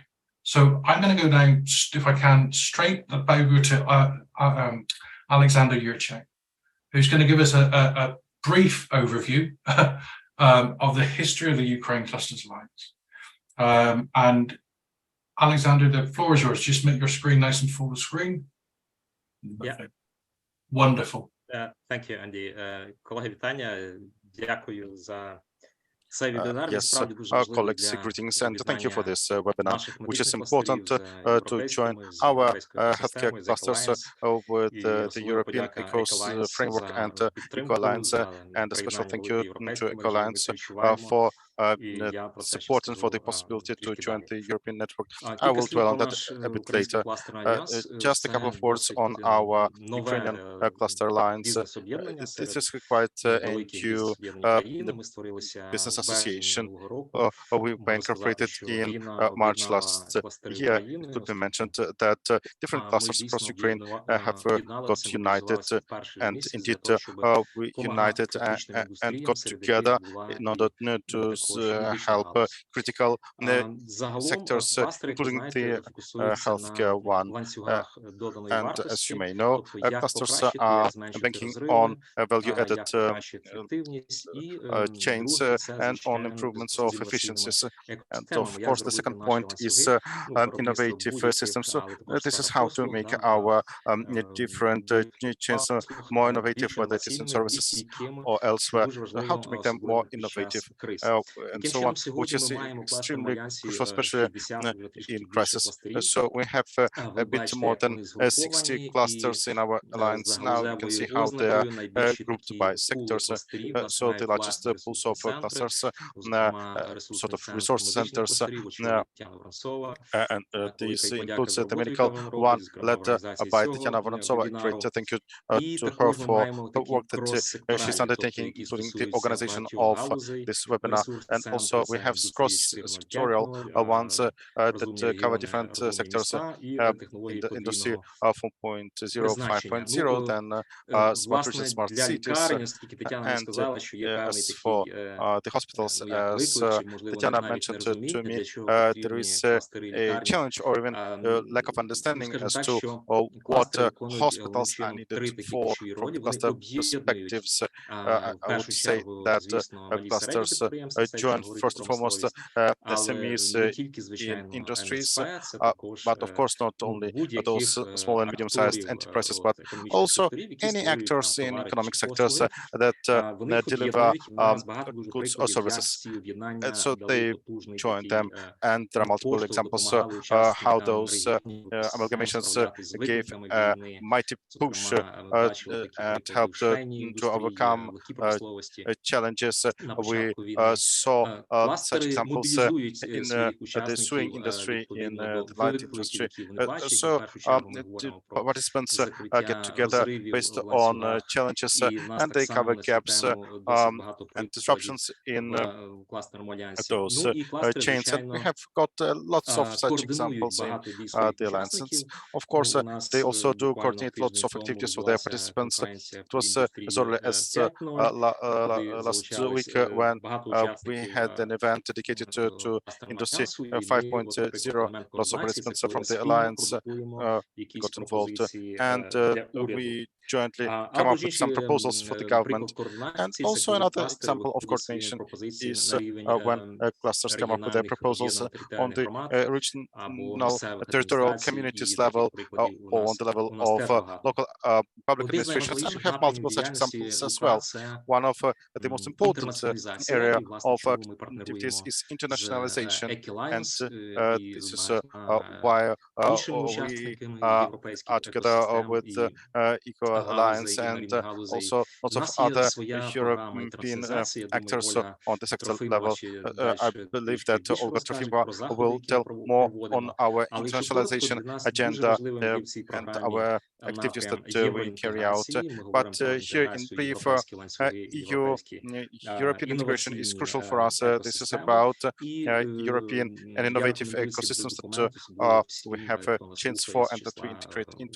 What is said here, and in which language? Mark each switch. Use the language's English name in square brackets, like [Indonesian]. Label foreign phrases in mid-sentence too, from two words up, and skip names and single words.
[English] So I'm going to go down, if I can, straight over to Alexander Yurchak, who's going to give us a brief overview of the history of the Ukraine Clusters Alliance. And Alexander, the floor is yours. Just make your screen nice and full screen. Yeah. Wonderful. Thank you, Andy. [Ukrainian] Колеги, вітання. Дякую за цей вебінар. [English] Yes, [Ukrainian] Насправді дуже важливий [English] colleagues, [Ukrainian] для [English] greetings, and thank you for [Ukrainian] об'єднання [English] this webinar, [Ukrainian] наших [English] which is [Ukrainian] медичних [English] important [Ukrainian] кластерів з [English] to join [Ukrainian] європейськими, з [English] our [Ukrainian] європейською [English] healthcare [Ukrainian] екосистемою, з [English] clusters [Ukrainian] ECHAlliance. [English] with [Ukrainian] І [English] the [Ukrainian] особлива [English] European [Ukrainian] подяка ECHAlliance [English] framework and [Ukrainian] за підтримку, [English] ECHAlliance, [Ukrainian] за [English] and a special [Ukrainian] приєднання [English] thank [Ukrainian] великої [English] you to [Ukrainian] європейської мережі. Ми [English] ECHAlliance [Ukrainian] це відчуваємо. [English] for [Ukrainian] І я про це ще [English] support and for the [Ukrainian] скажу [English] possibility to [Ukrainian] трішки [English] join [Ukrainian] далі. [English] the European network. I [Ukrainian] Кілька [English] will [Ukrainian] слів [English] dwell [Ukrainian] про [English] on that [Ukrainian] наш [English] a bit [Ukrainian] український [English] later. [Ukrainian] кластерний альянс. [English] Just a couple of words on our Ukrainian cluster alliance. [Ukrainian] Бізнес-об'єднання [English] This [Ukrainian] серед [English] is quite a [Ukrainian] великих [English] new [Ukrainian] бізнес-об'єднань України. Ми створилися [English] business [Ukrainian] в березні [English] association. [Ukrainian] минулого року. [English] We were [Ukrainian] Можна сказати, [English] incorporated [Ukrainian] що [English] in [Ukrainian] війна [English] March [Ukrainian] об'єднала [English] last [Ukrainian] кластери [English] year. It [Ukrainian] України, [English] could be [Ukrainian] оскільки [English] mentioned that different [Ukrainian] ми [English] clusters across [Ukrainian] дійсно [English] Ukraine have got [Ukrainian] об'єдналися, [English] united, [Ukrainian] мобілізувалися в перший [English] and [Ukrainian] місяць [English] indeed [Ukrainian] для того, щоб [English] we [Ukrainian] допомагати [English] united [Ukrainian] критичним [English] and [Ukrainian] індустріям, [English] got [Ukrainian] серед [English] together [Ukrainian] яких була [English] in order to [Ukrainian] також медична [English] help [Ukrainian] галузь. [English] critical [Ukrainian] Загалом [English] sectors, [Ukrainian] кластер, як ви [English] including [Ukrainian] знаєте, [English] the [Ukrainian] фокусується на [English] healthcare one. [Ukrainian] ланцюгах доданої [English] And as you [Ukrainian] вартості, [English] may know, [Ukrainian] тобто як [English] clusters [Ukrainian] покращити, [English] are [Ukrainian] як зменшити [English] banking on [Ukrainian] розриви, [English] value-added [Ukrainian] як покращити ефективність, і [English] chains [Ukrainian] друге, це, [English] and on [Ukrainian] звичайно, [English] improvements [Ukrainian] зв'язку з [English] of [Ukrainian] інноваційними [English] efficiencies. And [Ukrainian] екосистемами, [English] of [Ukrainian] як [English] course, the [Ukrainian] зробити [English] second [Ukrainian] наші [English] point is [Ukrainian] ланцюги [English] innovative [Ukrainian] будь-яких, [English] systems. [Ukrainian] але також [English] This is [Ukrainian] сферах [English] how to [Ukrainian] послуг, [English] make [Ukrainian] на [English] our different [Ukrainian] будь-яких [English] chains [Ukrainian] послуг, [English] more innovative, [Ukrainian] більш [English] whether it is in [Ukrainian] інноваційними, більш [English] services [Ukrainian] стійкими, [English] or [Ukrainian] що [English] elsewhere, [Ukrainian] дуже [English] how [Ukrainian] важливо, [English] to make them more [Ukrainian] особливо під [English] innovative [Ukrainian] час криз. [English] and [Ukrainian] Таким [English] so on, [Ukrainian] чином, [English] which [Ukrainian] сьогодні [English] is [Ukrainian] ми маємо в кластерному [English] extremely [Ukrainian] альянсі [English] crucial, especially [Ukrainian] 60, вже трішки [English] in [Ukrainian] більше [English] crisis. [Ukrainian] кластерів. [English] So we have [Ukrainian] Ви [English] a bit [Ukrainian] бачите, [English] more [Ukrainian] як [English] than [Ukrainian] вони [English] 60 [Ukrainian] згруповані, і [English] clusters in our [Ukrainian] за [English] alliance. Now you can [Ukrainian] галузевою [English] see how they are [Ukrainian] ознакою найбільші [English] grouped [Ukrainian] такі [English] by [Ukrainian] пули [English] sectors. [Ukrainian] кластерів у нас [English] So the [Ukrainian] мають [English] largest [Ukrainian] власні [English] pools [Ukrainian] ресурсні [English] of [Ukrainian] центри, [English] clusters, [Ukrainian] зокрема [English] sort [Ukrainian] ресурсний [English] of [Ukrainian] центр [English] resource [Ukrainian] медичних [English] centers, [Ukrainian] кластерів, очолює Тетяна Воронцова. [English] and [Ukrainian] Велика [English] this [Ukrainian] і подяка [English] includes [Ukrainian] за [English] the [Ukrainian] роботу, яка [English] medical [Ukrainian] вона [English] one [Ukrainian] робить, зокрема в [English] led [Ukrainian] організації [English] by [Ukrainian] цього [English] Tetiana Vorontsova. Great [Ukrainian] вебінару. [English] thank you [Ukrainian] І [English] to her [Ukrainian] також ми [English] for [Ukrainian] маємо [English] the [Ukrainian] такі [English] work that she's [Ukrainian] крос-секторальні, тобто [English] undertaking, [Ukrainian] які [English] including the [Ukrainian] стосуються [English] organization [Ukrainian] багатьох [English] of [Ukrainian] галузей. [English] this webinar. [Ukrainian] Ресурсні [English] And [Ukrainian] центри [English] also we [Ukrainian] це [English] have [Ukrainian] індустрії [English] cross-sectorial [Ukrainian] 4.0, [English] ones [Ukrainian] розумні [English] that cover [Ukrainian] регіони, [English] different [Ukrainian] розумні [English] sectors [Ukrainian] міста і [English] in [Ukrainian] технології [English] the industry [Ukrainian] подвійного [English] 4.0, [Ukrainian] призначення. [English] 5.0, then smart regions, [Ukrainian] Власне, [English] smart [Ukrainian] для [English] cities, [Ukrainian] лікарень, оскільки Тетяна не [English] and [Ukrainian] сказала, що є певний [English] as for [Ukrainian] такий, [English] the hospitals, [Ukrainian] ну, як [English] as [Ukrainian] виклик, чи, можливо, [English] Tetiana [Ukrainian] навіть не [English] mentioned to [Ukrainian] розуміння, [English] me, [Ukrainian] для чого [English] there [Ukrainian] потрібні [English] is [Ukrainian] кластери [English] a [Ukrainian] лікарні. [English] challenge or even lack of understanding [Ukrainian] Скажімо [English] as [Ukrainian] так, [English] to [Ukrainian] що [English] what [Ukrainian] кластери виконують головним [English] hospitals are [Ukrainian] чином [English] needed [Ukrainian] три такі [English] for [Ukrainian] ключові [English] from [Ukrainian] ролі. [English] the [Ukrainian] Вони [English] cluster [Ukrainian] об'єднують [English] perspectives. [Ukrainian] в [English] I would [Ukrainian] першу [English] say [Ukrainian] чергу, [English] that [Ukrainian] звісно, малі і середні [English] clusters [Ukrainian] підприємства, це якщо [English] join [Ukrainian] говорити [English] first [Ukrainian] про [English] and foremost [Ukrainian] промисловість, але [English] SMEs [Ukrainian] не тільки, [English] in [Ukrainian] звичайно, [English] industries, [Ukrainian] МСП, це також [English] but of course not [Ukrainian] ну, [English] only those [Ukrainian] будь-яких [English] small and medium-sized [Ukrainian] акторів [English] enterprises, but [Ukrainian] от, економічних [English] also [Ukrainian] секторів, які [English] any [Ukrainian] створюють там [English] actors in [Ukrainian] товари [English] economic [Ukrainian] чи [English] sectors [Ukrainian] послуги. [English] that [Ukrainian] Вони їх [English] deliver [Ukrainian] об'єднують, і в нас багато дуже [English] goods or [Ukrainian] прикладів, як [English] services. [Ukrainian] ці об'єднання [English] So [Ukrainian] дали [English] they [Ukrainian] потужний [English] join [Ukrainian] такий [English] them, and there are multiple [Ukrainian] поштовх, [English] examples [Ukrainian] допомагали [English] how [Ukrainian] учасникам [English] those [Ukrainian] регіонів [English] amalgamations [Ukrainian] справлятися з [English] gave [Ukrainian] викликами [English] a [Ukrainian] війни. [English] mighty push [Ukrainian] Зокрема, ми бачили такі [English] and [Ukrainian] приклади в [English] helped [Ukrainian] швейній [English] to [Ukrainian] індустрії, [English] overcome [Ukrainian] легкій промисловості. [English] challenges. [Ukrainian] На [English] We [Ukrainian] початку війни [English] saw such [Ukrainian] кластери [English] examples [Ukrainian] мобілізують [English] in [Ukrainian] своїх [English] the [Ukrainian] учасників [English] sewing industry, in [Ukrainian] відповідно [English] the [Ukrainian] до [English] light [Ukrainian] викликів, [English] industry. [Ukrainian] які вони бачать. В [English] So [Ukrainian] першу чергу ми [English] the [Ukrainian] говоримо про [English] participants get [Ukrainian] закриття [English] together [Ukrainian] розривів [English] based [Ukrainian] в [English] on [Ukrainian] ланцюгах. [English] challenges, [Ukrainian] І в нас [English] and [Ukrainian] так [English] they [Ukrainian] само [English] cover [Ukrainian] на цю [English] gaps [Ukrainian] тему досить багато [English] and [Ukrainian] прикладів [English] disruptions in [Ukrainian] в кластерному альянсі. [English] those [Ukrainian] Ну і кластери, [English] chains. And we [Ukrainian] звичайно, [English] have got lots of such [Ukrainian] координують [English] examples in [Ukrainian] багато дій своїх [English] the alliance. And [Ukrainian] учасників. [English] of course, [Ukrainian] У нас [English] they also do [Ukrainian] буквально [English] coordinate lots [Ukrainian] тиждень [English] of [Ukrainian] тому [English] activities with their [Ukrainian] відбулася [English] participants. [Ukrainian] конференція [English] It was [Ukrainian] по [English] as [Ukrainian] індустрії [English] early as [Ukrainian] 5.0, куди [English] last [Ukrainian] залучались [English] week when [Ukrainian] багато [English] we [Ukrainian] учасників [English] had an event dedicated to [Ukrainian] кластерного [English] industry [Ukrainian] альянсу, і ми, от, [English] 5.0. [Ukrainian] наприклад, елемент [English] Lots of [Ukrainian] координації, це [English] participants [Ukrainian] коли [English] from [Ukrainian] ми [English] the [Ukrainian] спільно [English] alliance [Ukrainian] продукуємо якісь [English] got involved, [Ukrainian] пропозиції [English] and [Ukrainian] для уряду. [English] we jointly come [Ukrainian] Або [English] up [Ukrainian] ж [English] with some [Ukrainian] інший [English] proposals for the government. [Ukrainian] приклад [English] And [Ukrainian] координації, це [English] also [Ukrainian] коли [English] another [Ukrainian] кластери [English] example of [Ukrainian] виходять своїми [English] coordination [Ukrainian] пропозиціями [English] is [Ukrainian] на рівень [English] when clusters come up with their [Ukrainian] регіональних [English] proposals on [Ukrainian] об'єднаних [English] the [Ukrainian] громад або [English] regional [Ukrainian] місцевих [English] territorial [Ukrainian] адміністрацій, [English] communities [Ukrainian] і таких [English] level [Ukrainian] прикладів [English] or on the level [Ukrainian] у нас [English] of [Ukrainian] теж багато. [English] local public [Ukrainian] Один з [English] administrations. And we [Ukrainian] найважливіших [English] have [Ukrainian] напрямів [English] multiple such [Ukrainian] діяльності [English] examples as [Ukrainian] УК [English] well. [Ukrainian] це [English] One of the most important [Ukrainian] інтернаціоналізація, [English] area [Ukrainian] і, власне, [English] of [Ukrainian] чому ми [English] activities [Ukrainian] партнеруємо [English] is [Ukrainian] з [English] internationalization. And [Ukrainian] ECHAlliance і [English] this [Ukrainian] з [English] is [Ukrainian] багатьма [English] why [Ukrainian] іншими [English] we [Ukrainian] учасниками європейських [English] are together [Ukrainian] екосистем [English] with [Ukrainian] і [English] ECHAlliance [Ukrainian] галузей, і на [English] and [Ukrainian] рівні галузей. [English] also lots [Ukrainian] У [English] of [Ukrainian] нас є [English] other [Ukrainian] своя програма [English] European [Ukrainian] інтернаціоналізації. Я думаю, [English] actors [Ukrainian] Оля [English] on the sector [Ukrainian] Трофимова [English] level. [Ukrainian] ще [English] I [Ukrainian] далі [English] believe [Ukrainian] трішки [English] that [Ukrainian] більше [English] Olga [Ukrainian] розкаже [English] Trofimova [Ukrainian] про заходи, [English] will [Ukrainian] які ми [English] tell more on [Ukrainian] проводимо. [English] our [Ukrainian] Але якщо коротко, [English] internationalization [Ukrainian] для нас дуже [English] agenda [Ukrainian] важливим є в цій [English] and [Ukrainian] програмі [English] our activities that we carry out. But here in brief, European integration is crucial for us. This is about European and innovative ecosystems that we have a chance for and that we integrate into.